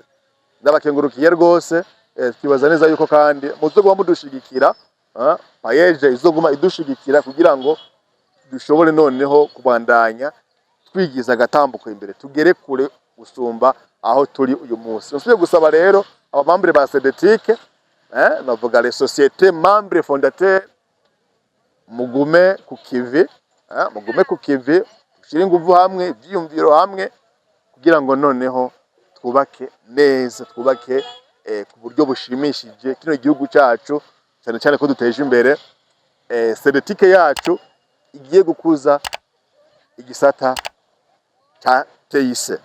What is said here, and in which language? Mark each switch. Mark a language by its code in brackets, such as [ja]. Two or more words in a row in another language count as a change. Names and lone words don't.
[rn] Ndabakengurukiye rwose, twibaza neza yuko kandi muzogwa mudushigikira, Payeje izoguma idushigikira kugira ngo dushobore noneho kubandanya twigiza agatambuko imbere, tugere kure usumba aho turi uyu munsi. Nsubiye gusaba rero abamambere ba Cedric, navuga [fr] les sociétés membres fondateurs, [rn] mugume ku kivi, ushire inguvu hamwe, ivyiyumviro hamwe kugira ngo noneho twubake neza, twubake ku buryo bushimishije kino gihugu cyacu, cyane cyane ko duteje imbere Cedric yacu igiye gukuza igisata cha TIC.